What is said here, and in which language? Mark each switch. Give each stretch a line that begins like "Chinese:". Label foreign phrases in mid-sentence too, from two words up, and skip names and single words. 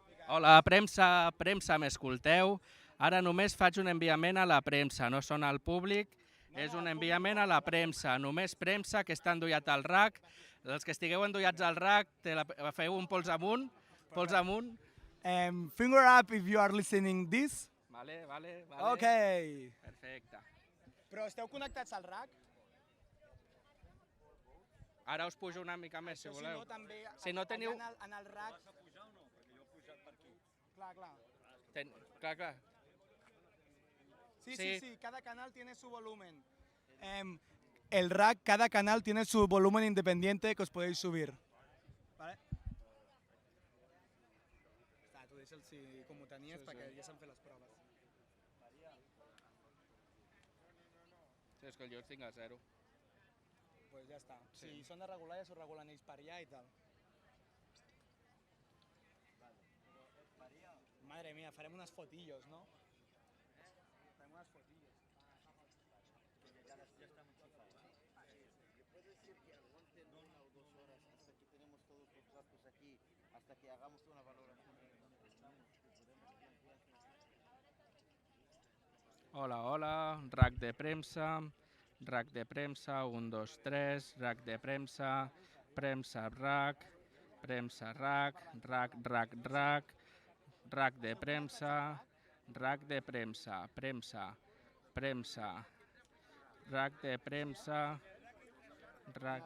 Catalan: Hola, premsa, m'escolteu? Ara només faig un enviament a la premsa, no són al públic, és un enviament a la premsa, només premsa que està endollat al RAC. Els que estigueu endollats al RAC, feu un pols amunt, pols amunt.
English: Finger up if you are listening this.
Catalan: Vale. Ok. Perfecte. Però esteu connectats al RAC? Ara us pujo una mica més, si voleu. Si no, també Si no teniu... en el RAC... Vas a pujar o no? Perquè jo he pujat per aquí. Clar. Clar. Sí,
Spanish: cada canal tiene su volumen. El rack, cada canal tiene su volumen independiente que os podéis subir. ¿Vale?
Catalan: Tu deixa'ls com ho tenies perquè ja s'han fet les proves. Sí, és que jo els tinc a 0. Pues ja està. Si són de regular, ja s'ho regulen ells per allà i tal.
Spanish: Madre mía,
Catalan: farem unes fotillos, ¿no? Farem unes fotillos.
Spanish: Ya está muy chifado. ¿Puede decir que aguanten 1 o 2 horas hasta que tenemos todos los datos aquí, hasta que hagamos una valoración de dónde estamos? Hola,
Catalan: RAC de premsa, 1, 2, 3, RAC de premsa, RAC, RAC de premsa, RAC de premsa, RAC de premsa, RAC...